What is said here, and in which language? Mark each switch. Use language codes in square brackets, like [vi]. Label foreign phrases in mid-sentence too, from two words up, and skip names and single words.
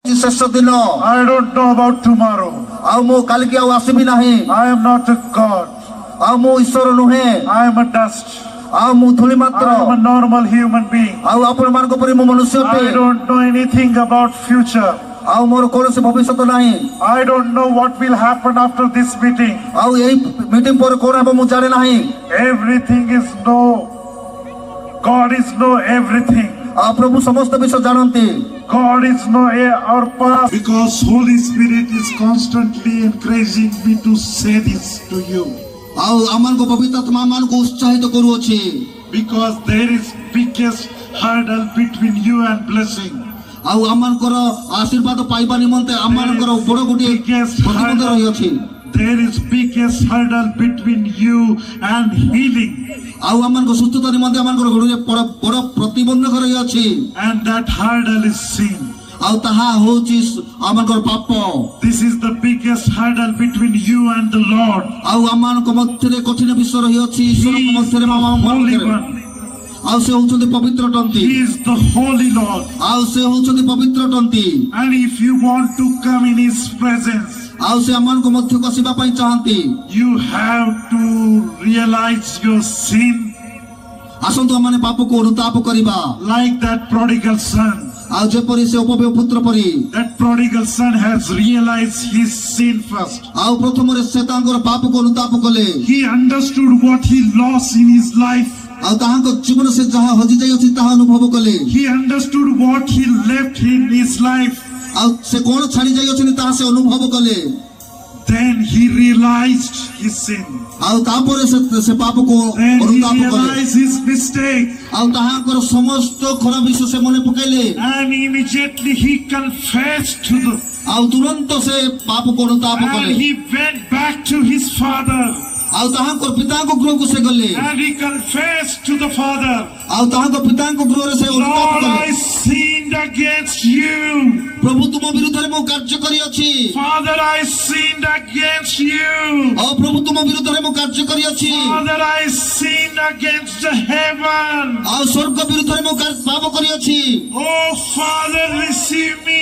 [or] ଶେଷ ଦିନ। [en] I don't know about tomorrow. [or] ଆଉ ମୁଁ କାଲିକି ଆଉ ଆସିବି ନାହିଁ। [en] I am not a God. [or] ଆଉ ମୁଁ ଈଶ୍ୱର ନୁହେଁ। [en] I am a dust. [or] ଆଉ ମୁଁ ଧୂଳି ମାତ୍ର। [en] I am a normal human being. [or] ଆଉ ଆପଣମାନଙ୍କ ପରି ମୁଁ ମନୁଷ୍ୟ ଅଟେ। [en] I don't know anything about future. [or] ଆଉ ମୋର କୌଣସି ଭବିଷ୍ୟତ ନାହିଁ। [en] I don't know what will happen after this meeting. [or] ଆଉ ଏଇ ମିଟିଂ ପରେ କଣ ହେବ ମୁଁ ଜାଣେ ନାହିଁ। [en] Everything is no. God is know everything. [or] ଆଉ ପ୍ରଭୁ ସମସ୍ତ ବିଷୟ ଜାଣନ୍ତି। [en] God is know our past. Because Holy Spirit is constantly encouraging me to say this to you. [or] ଆଉ ଆମମାନଙ୍କ ପବିତ୍ର ଆତ୍ମା ଆମମାନଙ୍କୁ ଉତ୍ସାହିତ କରୁଅଛି। [en] Because there is biggest hurdle between you and blessing. [or] ଆଉ ଆମମାନଙ୍କର ଆଶୀର୍ବାଦ ପାଇବା ନିମନ୍ତେ ଆମମାନଙ୍କର ବଡ଼ ଗୋଟିଏ ପ୍ରତିବନ୍ଧ ରହିଅଛି। [en] There is biggest hurdle between you and healing. [or] ଆଉ ଆମମାନଙ୍କ ସୁସ୍ଥତା ନିମନ୍ତେ ଆମମାନଙ୍କର ଗୋଟିଏ ବଡ଼ ପ୍ରତିବନ୍ଧକ ରହିଅଛି। [en] And that hurdle is sin. [or] ଆଉ ତାହା ହେଉଛି ଆମମାନଙ୍କର ପାପ। [en] This is the biggest hurdle between you and the Lord. [or] ଆଉ ଆମମାନଙ୍କ ମଧ୍ୟରେ କଠିନ ବିଷୟ ରହିଅଛି ଈଶ୍ୱରଙ୍କ ମଧ୍ୟରେ। ଆଉ ସେ ହେଉଛନ୍ତି ପବିତ୍ର ଟନ୍ତି। [en] He is the holy Lord. [or] ଆଉ ସେ ହେଉଛନ୍ତି ପବିତ୍ର ଟନ୍ତି। [en] And if you want to come in his presence, [or] ଆଉ ସେ ଆମମାନଙ୍କ ମଧ୍ୟକୁ ଆସିବା ପାଇଁ ଚାହାନ୍ତି। [en] you have to realize your sin. [or] ଆସନ୍ତୁ ଆମମାନେ ପାପକୁ ଅନୁତାପ କରିବା। [en] Like that prodigal son. [or] ଆଉ ଯେପରି ସେ ଅପବ୍ୟୟ ପୁତ୍ର ପରି। [en] That prodigal son has realized his sin first. [or] ଆଉ ପ୍ରଥମରେ ସେ ତାଙ୍କର ପାପକୁ ଅନୁତାପ କଲେ। [en] He understood what he lost in his life. [or] ଆଉ ତାହାଙ୍କ ଜୀବନ ସେ ଯାହା ହଜି ଯାଇଅଛି ତାହା ଅନୁଭବ କଲେ। [en] He understood what he left in his life. [or] ଆଉ ସେ କଣ ଛାଡି ଯାଇଅଛନ୍ତି ତାହା ସେ ଅନୁଭବ କଲେ। [en] Then he realized his sin. [or] ଆଉ ତାପରେ ସେ ପାପକୁ [en] Then he [or] ଅନୁତାପ କଲେ। [en] realized his mistake. [or] ଆଉ ତାହାଙ୍କର ସମସ୍ତ ଖରାପ ବିଷୟ ସେ ମନେ ପକାଇଲେ। [en] And immediately he confessed to the. [or] ଆଉ ତୁରନ୍ତ ସେ ପାପକୁ ଅନୁତାପ କଲେ। [en] And he went back to his father. [or] ଆଉ ତାହାଙ୍କର ପିତାଙ୍କ ଗୃହକୁ ସେ ଗଲେ। [en] And he confessed to the father. [or] ଆଉ ତାହାଙ୍କ ପିତାଙ୍କ ଗୃହରେ ସେ ଅନୁତାପ Lord, କଲେ। [en] I sinned against you. [or] ପ୍ରଭୁ ତୁମ ବିରୁଦ୍ଧରେ ମୁଁ କାର୍ଯ୍ୟ କରିଅଛି। [en] Father, I sinned against you. [or] ଆଉ ପ୍ରଭୁ ତୁମ ବିରୁଦ୍ଧରେ ମୁଁ କାର୍ଯ୍ୟ କରିଅଛି। [en] Father, I sinned against the heaven. [or] ଆଉ ସ୍ୱର୍ଗ ବିରୁଦ୍ଧରେ ମୁଁ ପାପ କରିଅଛି। [en] Oh Father, receive me.